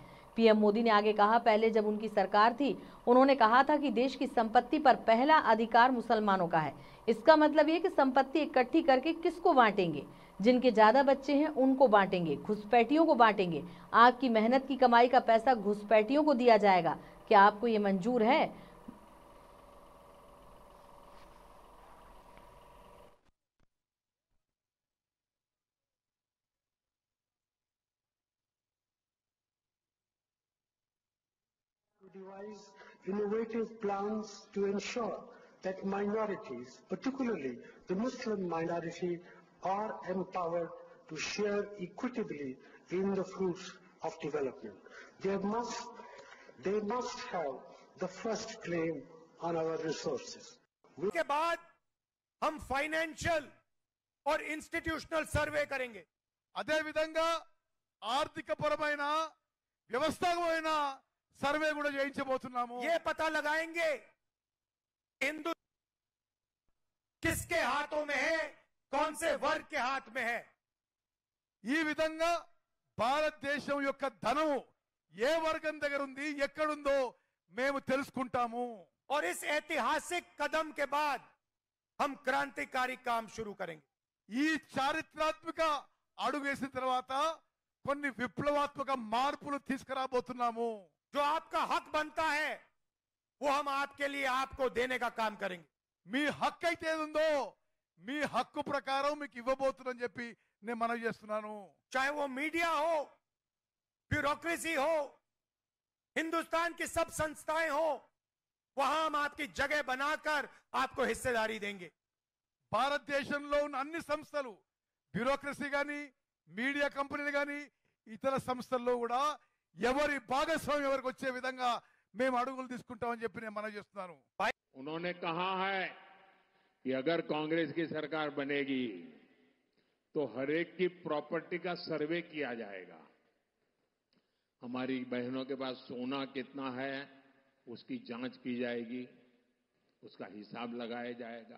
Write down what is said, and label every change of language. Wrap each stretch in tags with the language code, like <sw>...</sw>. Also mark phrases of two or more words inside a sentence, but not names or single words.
<hi>पीएम मोदी ने आगे कहा पहले जब उनकी सरकार थी उन्होंने कहा था कि देश की संपत्ति पर पहला अधिकार मुसलमानों का है। इसका मतलब ये कि संपत्ति इकट्ठी करके किसको बांटेंगे, जिनके ज्यादा बच्चे हैं उनको बांटेंगे, घुसपैठियों को बांटेंगे। आपकी मेहनत की कमाई का पैसा घुसपैठियों को दिया जाएगा। क्या आपको ये मंजूर है?</hi> <en>To devise innovative plans to ensure that minorities, particularly the Muslim minority, are empowered to share equitably in the fruits of development. They must have the first claim on our resources.</en> <hi>के बाद हम फाइनेंशियल और इंस्टीट्यूशनल सर्वे करेंगे।</hi> <te>అదే విధంగా ఆర్థిక పరమైన వ్యవస్థాపకమైన సర్వే కూడా చేయించబోతున్నాము।</te> <hi>ये पता लगाएंगे हिंदू किसके हाथों में है, कौन से वर्ग के हाथ में है।</hi> <te>ఈ విధంగా భారతదేశం యొక్క ధనం ఏ వర్గం దగ్గర ఉంది, ఎక్కడుందో మేము తెలుసుకుంటాము।</te> <hi>और इस ऐतिहासिक कदम के बाद हम क्रांतिकारी काम शुरू करेंगे।</hi> <te>ఈ చారిత్రాత్మక అడుగు వేసిన తర్వాత కొన్ని విప్లవాత్మక మార్పులు తీసుకురాబోతున్నాము।</te> <hi>जो आपका हक बनता है वो हम आपके लिए आपको देने का काम करेंगे।</hi> <te>మీ హక్కు అయితే ఏదుందో మీ హక్కు ప్రకారం మీకు ఇవ్వబోతున్నానని చెప్పి నేను మనవి చేస్తున్నాను।</te> <hi>चाहे वो मीडिया हो, ब्यूरोक्रेसी हो, हिंदुस्तान की सब संस्थाएं हो, वहां हम आपकी जगह बनाकर आपको हिस्सेदारी देंगे।</hi> <te>భారతదేశంలో ఉన్న అన్ని సంస్థలు, బ్యూరోక్రసీ కానీ, మీడియా కంపెనీలు కానీ, ఇతర సంస్థల్లో కూడా ఎవరి భాగస్వామ్యం ఎవరికి వచ్చే విధంగా మేము అడుగులు తీసుకుంటామని చెప్పి నేను మనవి చేస్తున్నాను।</te> <hi>उन्होंने कहा है कि अगर कांग्रेस की सरकार बनेगी तो हर एक की प्रॉपर्टी का सर्वे किया जाएगा। हमारी बहनों के पास सोना कितना है उसकी जांच की जाएगी, उसका हिसाब लगाया जाएगा।</hi>